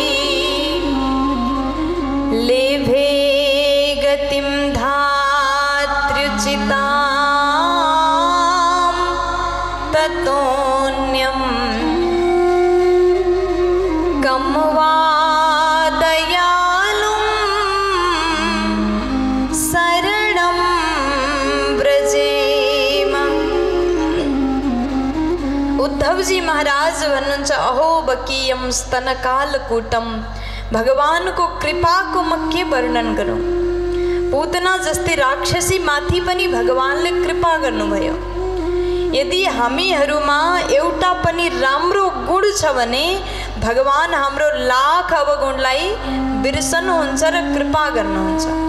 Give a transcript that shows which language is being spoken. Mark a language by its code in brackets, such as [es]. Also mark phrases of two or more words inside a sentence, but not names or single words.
[sa] लेभे गतिं धात्र्युचितां ततोऽन्यं कं वा दयालुं शरणं व्रजेम। [ne] उद्धवजी महाराज भन्नुहुन्छ, [sa] अहो बकीयम स्तनकालकूटम। [ne] भगवानको कृपाको म के वर्णन गरौँ। पूतना जस्तै राक्षसी माथि पनि भगवानले कृपा गर्नुभयो। यदि हामीहरूमा एउटा पनि राम्रो गुण छ भने भगवान हाम्रो लाख अवगुणलाई बिर्सनुहुन्छ र कृपा गर्नुहुन्छ।